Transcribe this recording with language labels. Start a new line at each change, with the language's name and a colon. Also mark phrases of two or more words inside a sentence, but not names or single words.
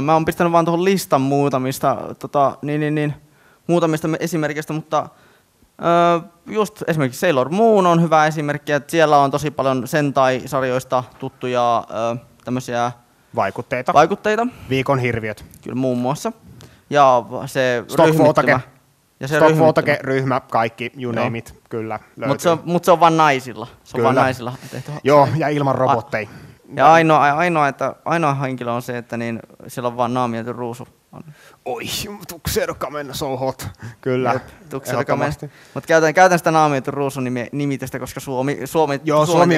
Finnish: Mä oon pistänyt vaan tuohon listan muutamista muutamista esimerkistä, mutta just esimerkiksi Sailor Moon on hyvä esimerkki, että siellä on tosi paljon Sentai-sarjoista tuttuja tämmöisiä vaikutteita. Viikon hirviöt. Kyllä muun muassa. Ja se Stockfotake. Ja se ryhmä, kaikki,
English: you name it,
Finnish: kyllä löytyy. Mutta se on vain naisilla. Se on vain naisilla tehty. Joo, ja ilman robotteja. Ja ainoa henkilö on se, että niin, siellä on vaan naamioitu ruusu. Oi, Tuxedo Kamen,
English: so hot.
Finnish: Kyllä, ehdottomasti. Mutta käytän sitä naamioitu ruusun nimitystä, koska Suomi